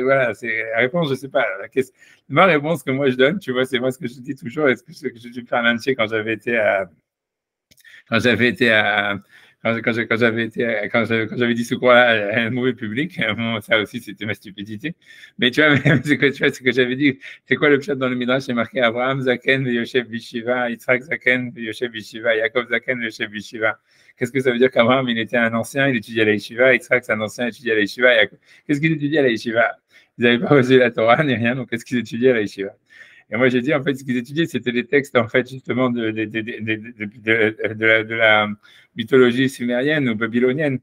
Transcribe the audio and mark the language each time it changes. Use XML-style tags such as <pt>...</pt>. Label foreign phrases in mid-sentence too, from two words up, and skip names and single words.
<fr>Voilà, c'est la réponse, je sais pas. Ma réponse que moi, je donne, tu vois, c'est moi ce que je dis toujours. Est-ce que je vais me faire lyncher quand j'avais été à. Quand j'avais été à. Quand j'avais dit ce quoi à un mauvais public, bon, ça aussi c'était ma stupidité. Mais tu vois, ce que j'avais dit, c'est quoi le pshat dans le Midrash? C'est marqué</fr> <he>אברהם זקן יושב בישיבה, יצחק זקן יושב בישיבה, יעקב זקן יושב בישיבה.</he> <fr>Qu'est-ce que ça veut dire qu'Abraham, il était un ancien, il étudiait à la Yeshiva, Yitzhak c'est un ancien, il étudiait à la Yeshiva. Qu'est-ce qu'il étudiait à la Yeshiva? Ils n'avaient pas osé la Torah ni rien, donc qu'est-ce qu'ils étudiaient à la Yeshiva? Et moi, j'ai dit, en fait, ce qu'ils étudiaient, c'était des textes, en fait, justement, de la mythologie sumérienne ou babylonienne.</fr>